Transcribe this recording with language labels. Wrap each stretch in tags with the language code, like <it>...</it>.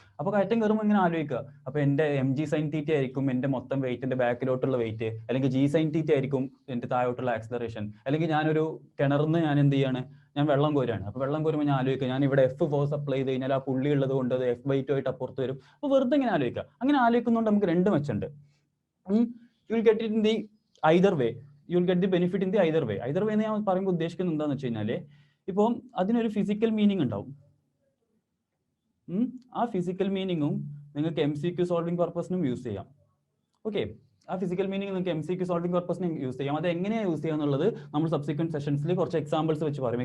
<ml>അപ്പോൾ കയറ്റം കയറുമ്പോൾ ഇങ്ങനെ ആലോചിക്കുക, അപ്പോൾ എൻ്റെ mg sin θ ആയിരിക്കും എൻ്റെ മൊത്തം വെയിറ്റിന്റെ ബാക്കിലോട്ടുള്ള വെയിറ്റ്, അല്ലെങ്കിൽ g sin θ ആയിരിക്കും എൻ്റെ താഴോട്ടുള്ള ആക്സലറേഷൻ. അല്ലെങ്കിൽ ഞാനൊരു കിണറിന്ന് ഞാൻ എന്ത് ചെയ്യാണ്, ഞാൻ വെള്ളം കോരുകയാണ്. അപ്പോൾ വെള്ളം കോരുമ്പോൾ ഞാൻ ആലോചിക്കുക, ഞാൻ ഇവിടെ F ഫോഴ്സ് അപ്ലൈ ചെയ്ത് കഴിഞ്ഞാൽ ആ പുള്ളി ഉള്ളത് കൊണ്ട് അത് F/2 ആയിട്ട് അപ്പുറത്ത് വരും. അപ്പോൾ വെറുതെ ഇങ്ങനെ ആലോചിക്കുക. അങ്ങനെ ആലോചിക്കുന്നതുകൊണ്ട് നമുക്ക് രണ്ട് മെച്ചുണ്ട്.</ml> <en>You will get it in the either way. You will get the benefit in the either way.</en> <ml>Either way എന്ന് ഞാൻ പറയുമ്പോൾ ഉദ്ദേശിക്കുന്നത് എന്താണെന്ന് വെച്ച് കഴിഞ്ഞാൽ ഇപ്പം അതിനൊരു ഫിസിക്കൽ മീനിങ് ഉണ്ടാവും. ആ ഫിസിക്കൽ മീനിങ്ങും നിങ്ങൾക്ക് MCQ സോൾവിംഗ് പർപ്പസിനും യൂസ് ചെയ്യാം. ഓക്കെ, ആ ഫിസിക്കൽ മീനിങ് നിങ്ങൾക്ക് MCQ സോൾവിംഗ് പർപ്പസിന് യൂസ് ചെയ്യാം. അത് എങ്ങനെയാണ് യൂസ് ചെയ്യുക എന്നുള്ളത് നമ്മൾ സബ്സിക്വന്റ് സെഷൻസിൽ കുറച്ച് എക്സാമ്പിൾസ് വെച്ച് പറയും.</ml>